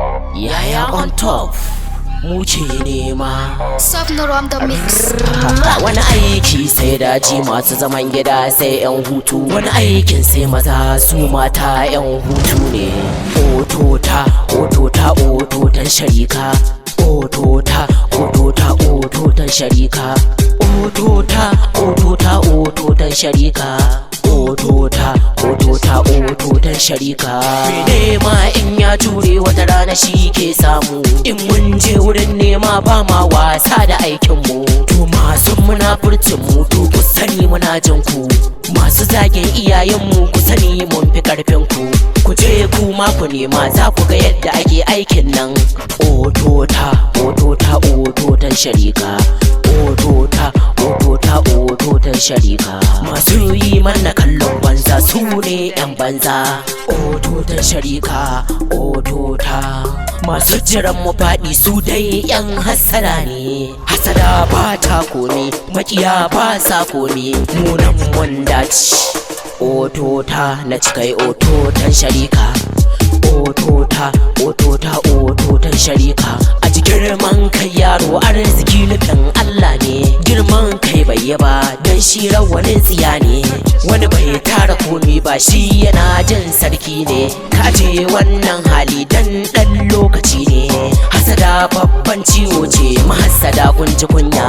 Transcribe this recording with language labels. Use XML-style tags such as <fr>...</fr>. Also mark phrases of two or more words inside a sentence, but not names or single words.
<ha>Yaya</ha> <en>on top</en> <ha>muke nema.</ha> <en>Sofnoro on the mix.</en> <ha>Wani aiki sai daji masu zaman gida sai yan hutu. Wani aikin sai maza su mata yan hutu ne. Otota, otota, ototan sharika. Otota, otota, ototan sharika. Otota, otota, ototan sharika. Otota, otota, ototan sharika. Me nema in ya jure wata rana shi ke samu. In mun je wurin nema ba ma wasa da aikinmu. To masu munafurcin mu to ku sani muna jin ku. Masu zagin iyayenmu ku sani mun fi karfin ku. Ku je ku ma ku nema za ku ga yadda ake aikin nan. Otota, otota, ototan sharika. Otota, otota, ototan sharika. Masu yi mana kallon banza su ne yan banza. Ototan sharika, otota. Masu jiran mu faɗi su dai yan hasara ne. Hasada ba ta komi, makiya ba sa komi. Munan mun dace. Otota na cikai ototan sharika. Otota, otota, ototan sharika. A ji girman kai yaro arziki nufin Allah ne. Girman kai bai yi ba don shi rawanin tsiya ne. Wani bai tara komi ba shi yana jin sarki ne. Kaje wannan hali dan dan lokaci ne. Hasada babban ciwo ce mahassada kun ji kunya.</ha>